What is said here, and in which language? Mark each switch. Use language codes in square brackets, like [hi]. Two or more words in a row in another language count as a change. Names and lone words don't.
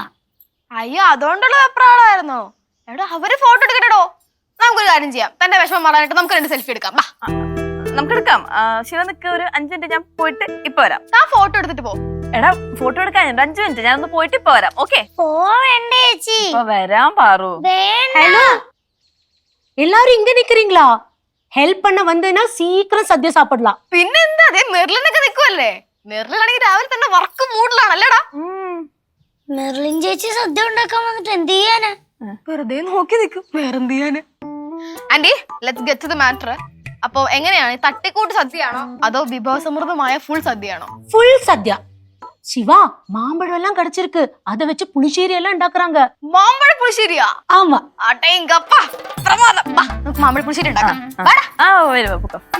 [ml] അയ്യോ, അതുകൊണ്ടുള്ള വെപ്രാളമായിരുന്നോ? എടോ അവര് ഫോട്ടോ എടുക്കട്ടോ. നമുക്കൊരു കാര്യം ചെയ്യാം, തന്റെ വിഷമം മാറാനായിട്ട് നമുക്ക് 2 സെൽഫി എടുക്കാം. നമുക്ക് എടുക്കാം. ശിവ നിക്ക്, ഒരു 5 മിനിറ്റ് ഞാൻ പോയിട്ട് ഇപ്പൊ വരാം. ആ ഫോട്ടോ എടുത്തിട്ട് പോ. എടാ ഫോട്ടോ എടുക്കാൻ 5 മിനിറ്റ്, ഞാനൊന്ന് പോയിട്ട് ഇപ്പൊ വരാം. ഓക്കെ? പോവേണ്ടേ ചേച്ചി? ഇപ്പൊ വരാൻ പാറു. [ta] ஹலோ, எல்லாரும் இங்க நிக்கிறீங்களா? ஹெல்ப் பண்ண வந்தேன்னா சீக்கிரம் சദ്യ சாப்பிடலாம். [ml] പിന്നെന്താ, അതേ മെർലിനൊക്കെ നിൽക്കുമല്ലേ? മെർലിനാണെങ്കിൽ രാവിലെ തന്നെ വർക്ക് മൂഡിലാണല്ലേടാ. മെർലിൻ ചേച്ചി സദ്യ ഉണ്ടാക്കാൻ വന്നിട്ട് എന്ത് ചെയ്യാനാ? വെറുതെ നോക്കി നിൽക്കും, വേറെന്ത് ചെയ്യാന്? ആന്റി, [en] let's get to the matter. [ml] അപ്പൊ എങ്ങനെയാണ്, തട്ടിക്കൂട്ട് സദ്യയാണോ അതോ വിഭവസമൃദ്ധമായ ഫുൾ സദ്യയാണോ? [ta] ஃபுல் சத்யா. சிவா, மாம்பழம் எல்லாம் கிடைச்சிருக்கு, அத வச்சு புளிശ്ശേരി எல்லாம் ഉണ്ടാக்குறாங்க. [ml] മാമ്പഴ പുളിശ്ശേരിയാ? [ta] ஆமா. [ml] അടേങ്കപ്പാ, പ്രമാദം. വാ, നമുക്ക് മാമ്പഴ പുളിശ്ശേരി ഉണ്ടാക്കാം. വാടാ. ആ വരും പൊക്കോ.